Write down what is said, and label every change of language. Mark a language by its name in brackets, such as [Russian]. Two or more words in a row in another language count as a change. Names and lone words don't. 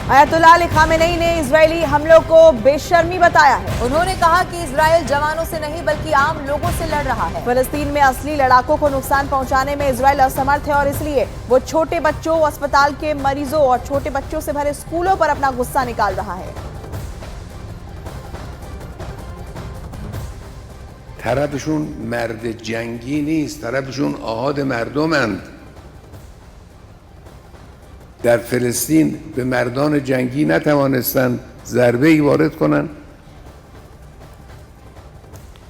[Hindi] अयातुल्लाह अली खामेनेई ने इजरायली हमलों को बेशर्मी बताया है। उन्होंने कहा कि इजराइल जवानों से नहीं बल्कि आम लोगों से लड़ रहा है। फिलिस्तीन में असली लड़ाकों को नुकसान पहुंचाने में इजराइल असमर्थ है और इसलिए वो छोटे बच्चों, अस्पताल के मरीजों और छोटे बच्चों से भरे स्कूलों पर अपना गुस्सा निकाल रहा है। [Persian] طرفشون مرد جنگی نیست، طرفشون آحاد مردمند. در فلسطین به مردان جنگی نتوانستند ضربه‌ای وارد کنند.